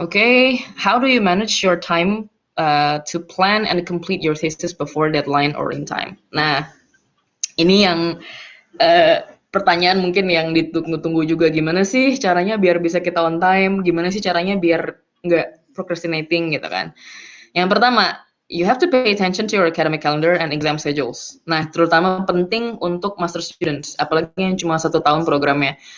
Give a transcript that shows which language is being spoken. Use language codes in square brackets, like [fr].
[en] Okay, how do you manage your time to plan and complete your thesis before deadline or in time? [id] Nah, ini yang pertanyaan mungkin yang ditunggu-tunggu juga. Gimana sih caranya biar bisa kita on time? Gimana sih caranya biar nggak procrastinating gitu kan? Yang pertama, [en] you have to pay attention to your academic calendar and exam schedules. [id] Nah, terutama penting untuk master students, apalagi yang cuma 1 tahun programnya.